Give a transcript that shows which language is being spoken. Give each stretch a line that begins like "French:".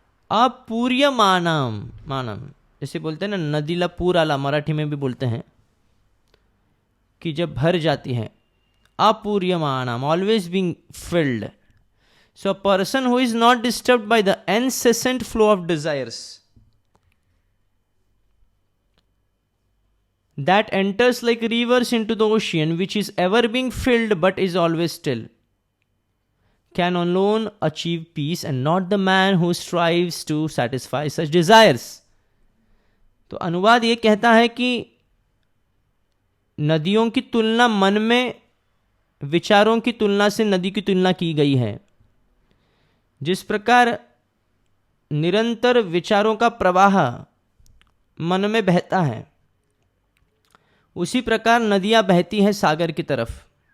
Hindi: अपूर्यमानम, मानम जैसे बोलते हैं ना,
Marathi: नदीला पूर आला,
Hindi: मराठी में भी बोलते हैं कि जब भर जाती है.
English: अपूर्यमानम, always being filled. So a person who is not disturbed by the incessant flow of desires, that enters like rivers into the ocean, which is ever being filled but is always still, can alone achieve peace, and not the man who strives to satisfy such desires.
Hindi: तो अनुवाद ये कहता है कि नदियों की तुलना मन में विचारों की तुलना से नदी की तुलना की गई है. जिस प्रकार निरंतर विचारों का प्रवाह मन में बहता है, उसी प्रकार नदियां बहती हैं सागर की तरफ.